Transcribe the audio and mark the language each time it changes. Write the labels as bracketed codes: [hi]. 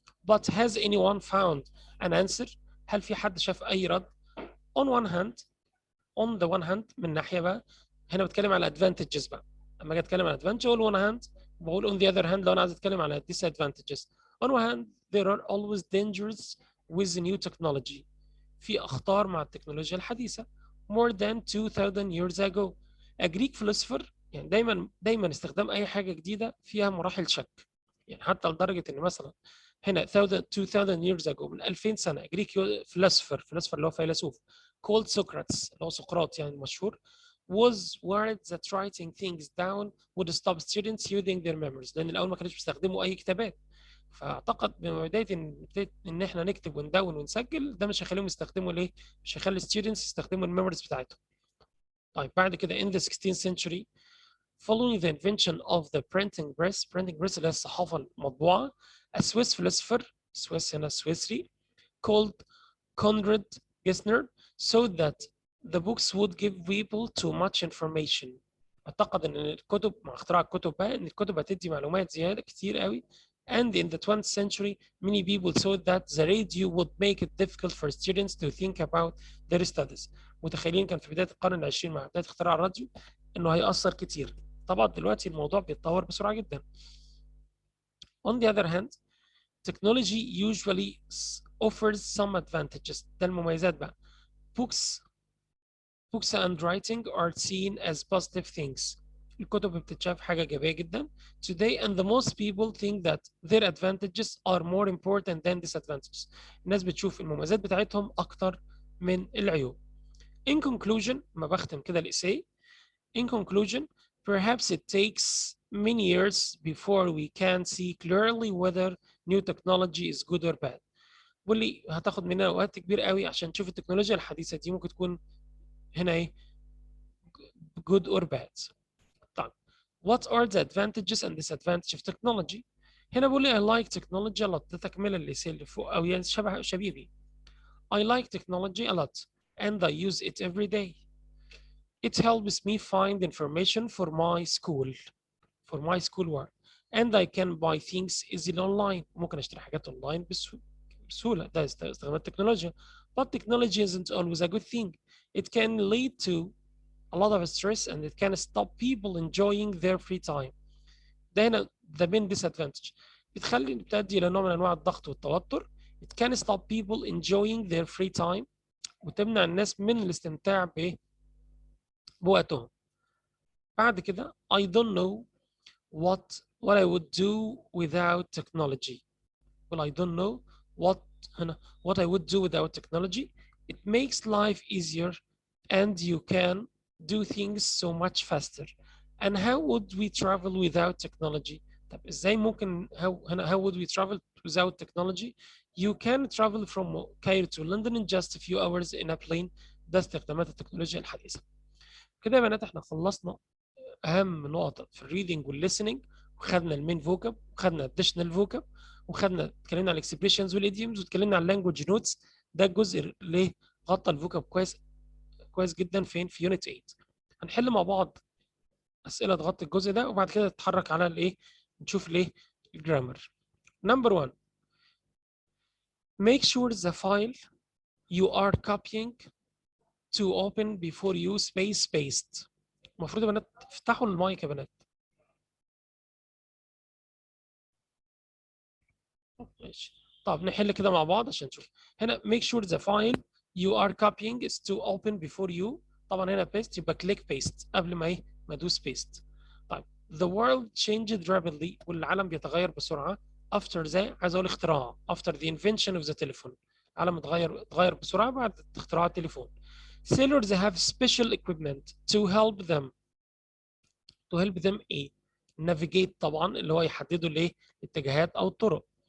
[en] But has anyone found an answer؟ [ar] هل في حد شاف أي رد؟ [en] On one hand، on the one hand، [ar] من ناحية بقى هنا بتكلم على [en] advantages بقى. [ar] لما أجي أتكلم على advantage أقول one hand، بقول on the other hand لو أنا عايز أتكلم على disadvantages. [en] On one hand there are always dangers with the new technology. [ar] في أخطار مع التكنولوجيا الحديثة. [en] More than 2000 years ago a Greek philosopher، [ar] يعني دايما استخدام أي حاجة جديدة فيها مراحل شك. يعني حتى لدرجة إن مثلا هنا [en] 2000 years ago [ar] من 2000 سنة Greek philosopher اللي هو فيلسوف called Socrates اللي هو سقراط يعني المشهور [en] was worried that writing things down would stop students using their memories، [ar] لأن الأول ما كانوش بيستخدموا أي كتابات. فاعتقد ببدايه ان احنا نكتب وندون ونسجل ده مش هيخليهم يستخدموا ليه؟ مش هيخلي ستودنتس يستخدموا الميموريز بتاعتهم. [en] طيب بعد كده in the 16th century following the invention of the printing press [ar] اللي هي الصحافه المطبوعه [en] a Swiss philosopher، [ar] سويس هنا سويسري، [en] called Conrad Gessner saw that the books would give people too much information. [ar] اعتقد ان الكتب مع اختراع الكتب بقى ان الكتب هتدي معلومات زياده كتير قوي. [en] And in the 20th century, many people thought that the radio would make it difficult for students to think about their studies. [ar] متخيلين كان في بداية القرن العشرين مع بداية اختراع الراديو إنه هيأثر كتير. طبعا دلوقتي الموضوع بيتطور بسرعة جدا. [en] On the other hand, technology usually offers some advantages. [ar] ده المميزات بقى. [en] Books and writing are seen as positive things. [ar] الكتب بتتشاف حاجة إيجابية جدا [en] today and the most people think that their advantages are more important than disadvantages. [ar] الناس بتشوف المميزات بتاعتهم أكتر من العيوب. [en] In conclusion، [ar] ما بختم كده الإساي. In conclusion, [en] perhaps it takes many years before we can see clearly whether new technology is good or bad. [ar] بيقول لي هتاخد مننا وقت كبير قوي عشان تشوف التكنولوجيا الحديثة دي ممكن تكون هنا ايه [en] good or bad. طيب what are the advantages and disadvantages of technology؟ [ar] هنا بيقول لي [en] I like technology a lot. [ar] ده تكملة اللي فوق أو يعني شبيه بيه. [en] I like technology a lot and I use it every day. It helps me find information for my school work and I can buy things easily online. [ar] ممكن اشتري حاجات اونلاين بسهولة. ده استخدام التكنولوجيا. [en] But technology isn't always a good thing. It can lead to a lot of stress and it can stop people enjoying their free time. ده هنا the main disadvantage. [ar] بتؤدي إلى نوع من أنواع الضغط والتوتر. [en] It can stop people enjoying their free time [ar] وتمنع الناس من الاستمتاع بوقتهم. بعد كده [en] I don't know what I would do without technology. Well, I don't know what I would do without technology. It makes life easier and you can do things so much faster. And how would we travel without technology? [ar] طب ازاي ممكن [en] how would we travel without technology? You can travel from Cairo to London in just a few hours in a plane. [ar] ده استخدامات التكنولوجيا الحديثة. كده يا بنات احنا خلصنا اهم نقط في الريدنج والليسننج وخدنا المين فوكاب وخدنا الاديشنال فوكاب وخدنا اتكلمنا عن الاكسبريشنز والايديومز واتكلمنا عن اللانجوج نوتس. ده الجزء اللي غطى الفوكاب كويس جدا في يونت 8. هنحل مع بعض اسئله تغطي الجزء ده وبعد كده نتحرك على الايه نشوف الايه الجرامر. [en] Number 1 make sure the file you are copying to open before you spaced. [ar] المفروض يا بنات افتحوا المايك يا بنات. ماشي. طب نحل كده مع بعض عشان نشوف. [en] هنا make sure the file you are copying is to open before you. [ar] طبعا هنا paste يبقى click paste قبل ما ادوس paste. [en] طيب the world changed rapidly [ar] والعالم بيتغير بسرعه [en] after عايز اقول اختراع after the invention of the telephone. [ar] العالم اتغير بسرعه بعد اختراع التليفون. [en] sailors have special equipment to help them [ar] ايه navigate طبعا اللي هو يحددوا الايه الاتجاهات او الطرق.